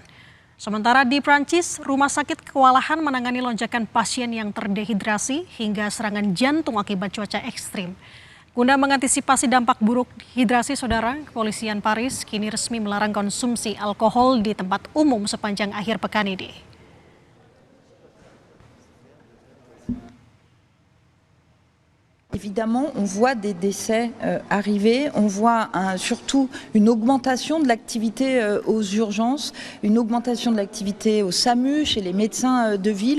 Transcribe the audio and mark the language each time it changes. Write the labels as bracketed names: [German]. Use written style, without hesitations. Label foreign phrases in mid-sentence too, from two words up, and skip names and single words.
[Indonesian] Sementara di Prancis, rumah sakit kewalahan menangani lonjakan pasien yang terdehidrasi hingga serangan jantung akibat cuaca ekstrim. Guna mengantisipasi dampak buruk hidrasi, saudara, kepolisian Paris kini resmi melarang konsumsi alkohol di tempat umum sepanjang akhir pekan ini. [French] Évidemment, on voit des décès arriver, on voit surtout une augmentation de l'activité aux urgences, une augmentation de l'activité au SAMU, chez les médecins de ville.